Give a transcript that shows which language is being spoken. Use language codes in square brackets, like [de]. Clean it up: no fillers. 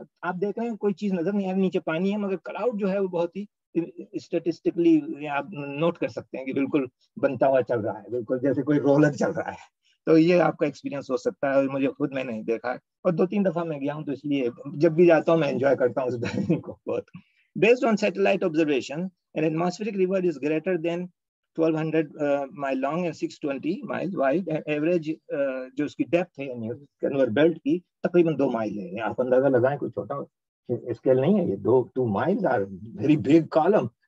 [ur] آپ دیکھ رہے ہیں کوئی چیز نظر نہیں آ رہی, نیچے پانی ہے, مگر کلاؤڈ جو ہے وہ بہت ہی اسٹیٹسٹکلی آپ نوٹ کر سکتے ہیں کہ بالکل بنتا ہوا چل رہا ہے, بالکل جیسے کوئی رولر چل رہا ہے. تو یہ آپ کا ایکسپیرینس ہو سکتا ہے, اور مجھے خود میں نے دیکھا ہے, اور 2-3 دفعہ میں گیا ہوں, تو اس لیے جب بھی جاتا ہوں میں انجوائے کرتا ہوں اس ڈرائیونگ کو بہت. [en] Based on satellite observation, an atmospheric river is greater than 1200 mile long and 620 miles wide. [ur] Average جو اس کی ڈیپتھ ہے یعنی کنور بیلٹ کی تقریباً 2 مائل ہے. آپ اندازہ لگائیں, کوئی چھوٹا اسکیل نہیں ہے یہ. [en] 2 miles are very big column.